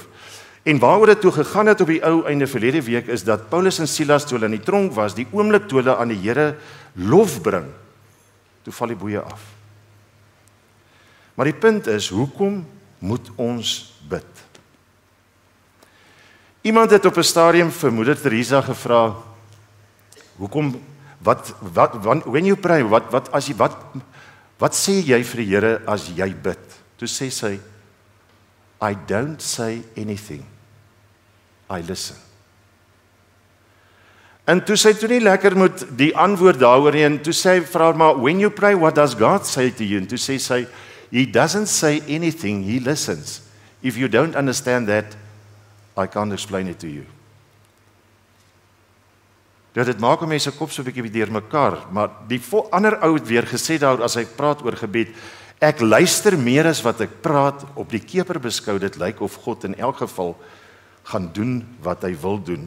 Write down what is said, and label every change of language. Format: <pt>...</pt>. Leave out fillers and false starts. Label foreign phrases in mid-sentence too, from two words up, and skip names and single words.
<af>En waaroor dit toe gegaan het op die ou einde verlede week, is dat Paulus en Silas, toe hulle in die tronk was, die oomblik toe hulle aan die Here lof bring, toe val die boeie af. Maar die punt is, hoekom moet ons bid? Iemand het op 'n stadium vir Moeder Teresa gevra, hoekom,</af> <en>when you pray,</en> <af>Wat sê jy vir die Here as jy bid? Toe sê sy,</af> <en>I don't say anything. I listen.</en> <af>En toe sy toe nie lekker met die antwoord daaroor nie, en toe sê hy vir haar, maar</af> <en>when you pray, what does God say to you?</en> <af>En toe sê sy,</af> <en>He doesn't say anything, He listens. If you don't understand that, I can't explain it to you.</en> <af>Dit maak om mense kop so 'n bietjie deurmekaar, maar die ander ou het weer gesê daar as hy praat oor gebed, ek luister meer as wat ek praat, op die keper beskou dit lyk of God in elk geval gaan doen wat hy wil doen.</af>